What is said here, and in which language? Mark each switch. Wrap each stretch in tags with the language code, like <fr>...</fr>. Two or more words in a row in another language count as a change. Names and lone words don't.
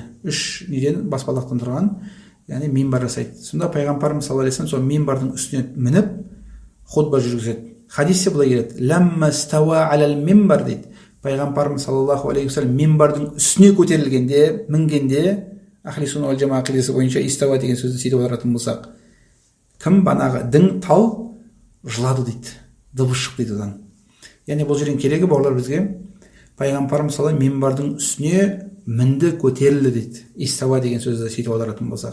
<kk>3 неден баспалдақтан тұрған, яғни минбар жасайды. Сонда пайғамбарымыз</kk> <ar>صلى الله عليه وسلم</ar> <kk>сол минбардың үстіне мініп хутба жүргізеді. Хадисте былай келеді:</kk> <ar>لما استوى على المنبر</ar> <kk>дейді. Пайғамбарымыз</kk> <ar>صلى الله عليه وسلم</ar> <kk>минбардың үстіне көтерілгенде, мінгенде,</kk> <ar>أهل السنة والجماعة</ar> <kk>ақидасы бойынша истауа деген сөзді сөйтіп аударатын болсақ, кім банағы дің тал жылады дейді, дыбыс шықты дейді одан. Яғни бұл жерден керегі бауырлар бізге, пайғамбарымыз саллаллаху минбардың үстіне мінді, көтерілді дейді, истауа деген сөзді сөйтіп аударатын болсақ.</kk>